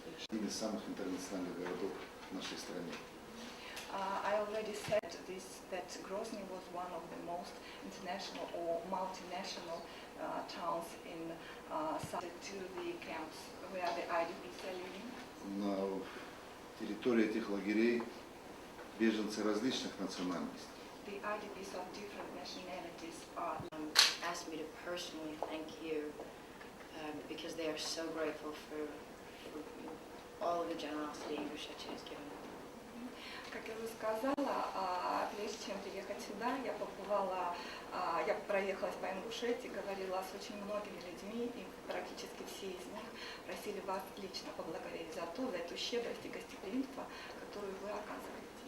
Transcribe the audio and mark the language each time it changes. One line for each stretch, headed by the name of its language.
Russian: Один из самых интернациональных городов в нашей стране.
English: I already said this, that Grozny was one of the most international or multinational towns in to the camps where the IDPs are living.
Russian: На территории этих лагерей беженцы различных национальностей.
English: The IDPs of different nationalities are asked me to personally thank you because they are so grateful for all of the generosity Ingushetia has given them.
Russian: Как я уже сказала, прежде чем приехать сюда, я проехалась по Ингушетии, говорила с очень многими людьми, и практически все из них просили вас лично поблагодарить за эту щедрость и гостеприимство, которую вы оказываете.